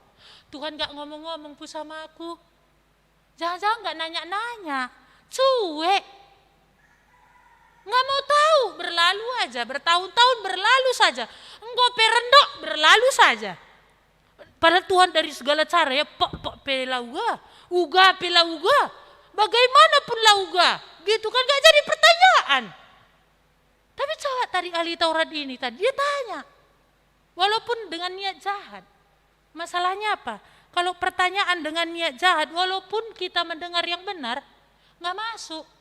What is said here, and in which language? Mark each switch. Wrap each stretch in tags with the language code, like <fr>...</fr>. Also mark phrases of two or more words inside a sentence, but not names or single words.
<id>Tuhan enggak ngomong-ngomong pun sama aku. Jangan-jangan enggak nanya-nanya. Cuek. Enggak mau tahu, berlalu aja, bertahun-tahun berlalu saja. Engkau perendok, berlalu saja. Padahal Tuhan dari segala cara ya, pok pelauga, uga pelauga. Bagaimanapun lauga, gitu kan gak jadi pertanyaan. Tapi coba tadi ahli Taurat ini tadi dia tanya, walaupun dengan niat jahat. Masalahnya apa? Kalau pertanyaan dengan niat jahat, walaupun kita mendengar yang benar, gak masuk.</id>